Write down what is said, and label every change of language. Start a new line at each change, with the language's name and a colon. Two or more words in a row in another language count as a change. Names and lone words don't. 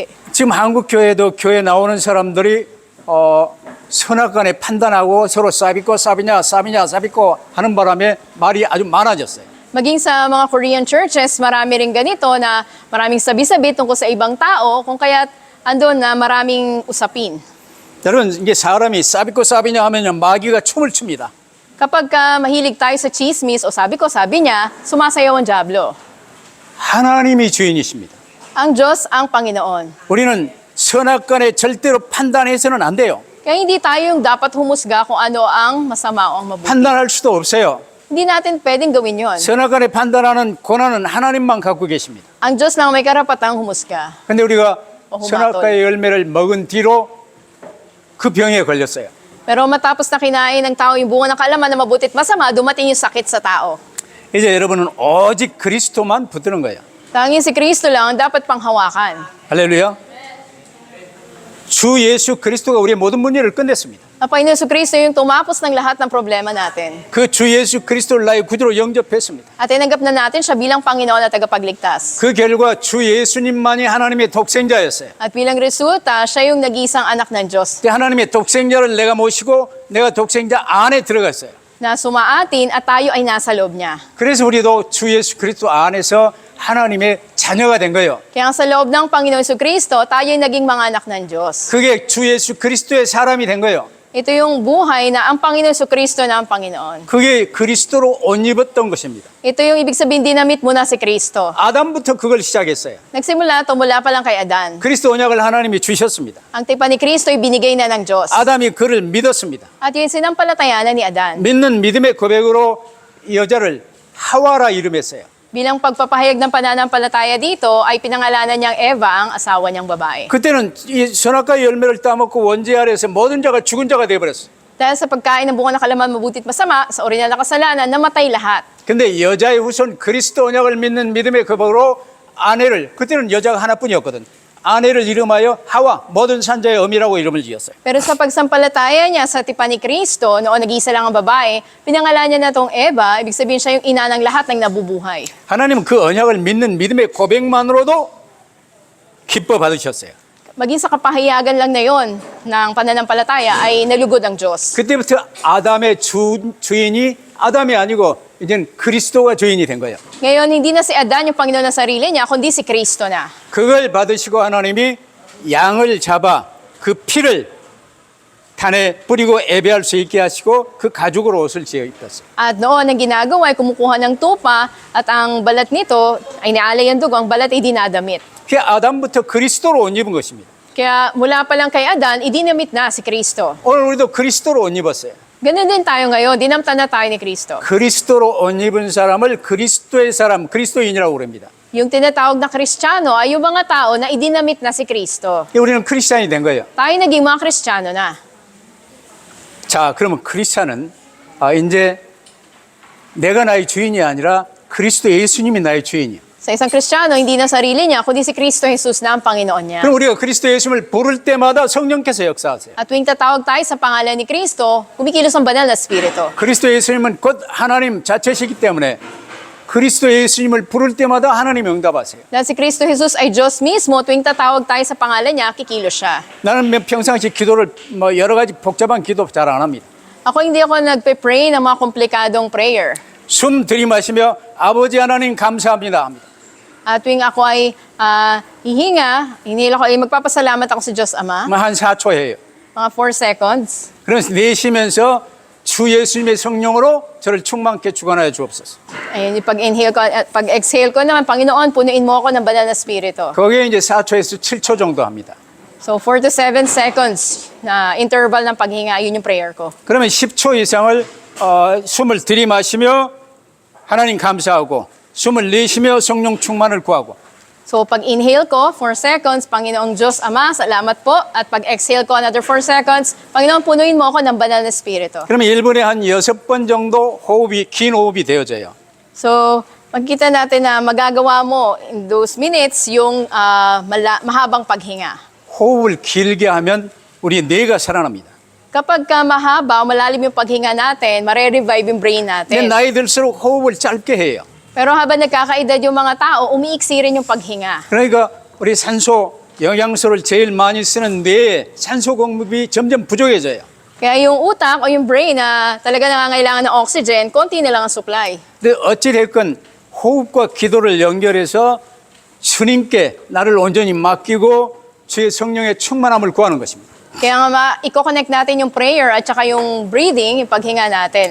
Korean: 지금 한국 교회도 교회 나오는 사람들이 선악간에 판단하고 서로
Filipino: sabi ko sabi niya sabi ko
Korean: 하는 바람에 말이 아주 많아졌어요.
Filipino: Maging sa mga
English: Korean churches,
Filipino: marami rin ganito na maraming sabi-sabi tungkol sa ibang tao, kung kaya't andun na maraming usapin.
Korean: 여러분 이게 사람이
Filipino: sabi ko sabi niya
Korean: 하면 마귀가 춤을 춥니다.
Filipino: Kapag mahilig tayo sa chismis o sabi ko, sabi niya, sumasayaw ang Diablo.
Korean: 하나님이 주인이십니다.
Filipino: Ang Diyos ang Panginoon.
Korean: 우리는 선악간에 절대로 판단해서는 안 돼요.
Filipino: Kaya hindi tayo yung dapat humusga kung ano ang masama o ang mabuti.
Korean: 판단할 수도 없어요.
Filipino: Hindi natin pwedeng gawin yon.
Korean: 선악간에 판단하는 권한은 하나님만 갖고 계십니다.
Filipino: Ang Diyos lang may karapatang humusga.
Korean: 근데 우리가
Filipino: humatol.
Korean: 선악과의 열매를 먹은 뒤로 그 병에 걸렸어요.
Filipino: Pero matapos na kinain ng tao yung bunga ng kaalaman na mabuti at masama, dumating yung sakit sa tao.
Korean: 이제 여러분은 오직 그리스도만 붙드는 거예요.
Filipino: Tanging si Kristo lang ang dapat panghawakan.
Korean: 할렐루야. 주 예수 그리스도가 우리의 모든 문제를 끝냈습니다.
Filipino: Ang Panginoon si Kristo yung tumapos ng lahat ng problema natin.
Korean: 그 주 예수 그리스도를 나의 구주로 영접했습니다.
Filipino: At tinanggap na natin siya bilang Panginoon at tagapagligtas.
Korean: 그 결과 주 예수님만이 하나님의 독생자였어요.
Filipino: At bilang resulta, siya yung nag-iisang anak ng Diyos
Korean: 하나님의 독생자를 내가 모시고 내가 독생자 안에 들어갔어요.
Filipino: na sumaatin at tayo ay nasa loob niya.
Korean: 그래서 우리도 주 예수 그리스도 안에서 하나님의 자녀가 된 거예요.
Filipino: Kaya sa loob ng Panginoon si Kristo, tayo ay naging mga anak ng Diyos.
Korean: 그게 주 예수 그리스도의 사람이 된 거예요.
Filipino: Ito yung buhay na ang Panginoon si Kristo na ang Panginoon.
Korean: 그게 그리스도로 옷 입었던 것입니다.
Filipino: Ito yung ibig sabihin dinamit mo na si Kristo.
Korean: 아담부터 그걸 시작했어요.
Filipino: Nagsimula ito mula pa lang kay Adan.
Korean: 그리스도 언약을 하나님이 주셨습니다.
Filipino: Ang tipan ni Kristo ay binigay na ng Diyos.
Korean: 아담이 그를 믿었습니다.
Filipino: At yung sinampalatayanan ni Adan.
Korean: 믿는 믿음의 고백으로 이 여자를 하와라 이름했어요.
Filipino: Bilang pagpapahayag ng pananampalataya dito, ay pinangalanan niyang Eva ang asawa niyang babae.
Korean: 그때는 이 선악과의 열매를 따먹고 원죄 아래에서 모든 자가 죽은 자가 되어버렸어요.
Filipino: Dahil sa pagkain ng bunga ng kalaman mabutit masama, sa orinal na kasalanan, namatay lahat.
Korean: 근데 여자의 후손 그리스도 언약을 믿는 믿음의 고백으로 아내를, 그때는 여자가 하나뿐이었거든. 아내를 이름하여 하와, 모든 산자의 어미라고 이름을 지었어요.
Filipino: Pero sa pagsampalataya niya sa tipan ni Kristo, noon nag-isa lang ang babae, pinangalan niya na itong Eva, ibig sabihin siya yung ina ng lahat ng nabubuhay.
Korean: 하나님은 그 언약을 믿는 믿음의 고백만으로도 기뻐 받으셨어요.
Filipino: Maging sa kapahayagan lang na yon ng pananampalataya ay nalugod ang Diyos.
Korean: 그때부터 아담의 주인이 아담이 아니고 이제는 그리스도가 주인이 된 거예요.
Filipino: Ngayon, hindi na si Adan yung Panginoon ng sarili niya, kundi si Kristo na.
Korean: 그걸 받으시고 하나님이 양을 잡아 그 피를 단에 뿌리고 예배할 수 있게 하시고 그 가죽으로 옷을 지어 입혔어요.
Filipino: At noon, ang ginagawa ay kumukuha ng tupa at ang balat nito ay nialay ang dugo, ang balat ay dinadamit.
Korean: 그 아담부터 그리스도로 옷 입은 것입니다.
Filipino: Kaya mula pa lang kay Adan, idinamit na si Kristo.
Korean: 오늘 우리도 그리스도로 옷 입었어요.
Filipino: Ganun din tayo ngayon, dinamtan na tayo ni Kristo.
Korean: 그리스도로 옷 입은 사람을 그리스도의 사람, 그리스도인이라고 그럽니다.
Filipino: Yung tinatawag na Kristiyano ay yung mga tao na idinamit na si Kristo.
Korean: 우리는 크리스찬이 된 거예요.
Filipino: Tayo naging mga Kristiyano na.
Korean: 자, 그러면 크리스찬은 이제 내가 나의 주인이 아니라 그리스도 예수님이 나의 주인이에요.
Filipino: Sa isang Kristiyano, hindi na sarili niya, kundi si Kristo Jesus na ang Panginoon niya.
Korean: 그럼 우리가 그리스도 예수님을 부를 때마다 성령께서 역사하세요.
Filipino: At tuwing tatawag tayo sa pangalan ni Kristo, kumikilos ang banal na Espiritu.
Korean: 그리스도 예수님은 곧 하나님 자체시기 때문에 그리스도 예수님을 부를 때마다 하나님 응답하세요.
Filipino: Dahil si Kristo Jesus ay Diyos mismo, tuwing tatawag tayo sa pangalan niya, kikilos siya.
Korean: 나는 평상시 기도를 여러 가지 복잡한 기도 잘 안 합니다.
Filipino: Ako hindi ako nagpe-pray ng mga komplikadong prayer.
Korean: 숨 들이마시며 아버지 하나님 감사합니다 합니다.
Filipino: At tuwing ako ay hinihila ko ay magpapasalamat ako sa Diyos Ama,
Korean: 한 4초 해요.
Filipino: mga 4 seconds.
Korean: 그래서 내쉬면서 주 예수님의 성령으로 저를 충만케 주관하여 주옵소서.
Filipino: Ayun, yung pag-inhale ko at pag-exhale ko naman, Panginoon, punuin mo ako ng banal na Espiritu.
Korean: 거기에 이제 4초에서 7초 정도 합니다.
Filipino: So, 4 to 7 seconds na interval ng paghinga, yun yung prayer ko.
Korean: 그러면 10초 이상을 숨을 들이마시며 하나님 감사하고 숨을 내쉬며 성령 충만을 구하고
Filipino: So, pag inhale ko, 4 seconds, Panginoong Diyos Ama, salamat po. At pag exhale ko, another 4 seconds, Panginoon, punuin mo ako ng banal na Espiritu.
Korean: 그러면 1분에 한 6번 정도 긴 호흡이 되어져요.
Filipino: So, magkita natin na magagawa mo
English: in those minutes
Filipino: yung mahabang paghinga.
Korean: 호흡을 길게 하면 우리 뇌가 살아납니다.
Filipino: Kapag ka mahaba, malalim yung paghinga natin, mare-revive yung brain
Korean: 근데
Filipino: natin.
Korean: 나이 들수록 호흡을 짧게 해요.
Filipino: Pero habang nagkakaedad yung mga tao, umiiksi rin yung paghinga.
Korean: 그러니까 우리 산소, 영양소를 제일 많이 쓰는 뇌에 산소 공급이 점점 부족해져요.
Filipino: Kaya yung utak o yung brain na talaga nangangailangan ng oxygen, konti na lang ang supply.
Korean: 근데 어찌됐건 호흡과 기도를 연결해서 주님께 나를 온전히 맡기고 주의 성령의 충만함을 구하는 것입니다.
Filipino: Kaya nga i-connect natin yung prayer at saka yung breathing, yung paghinga natin.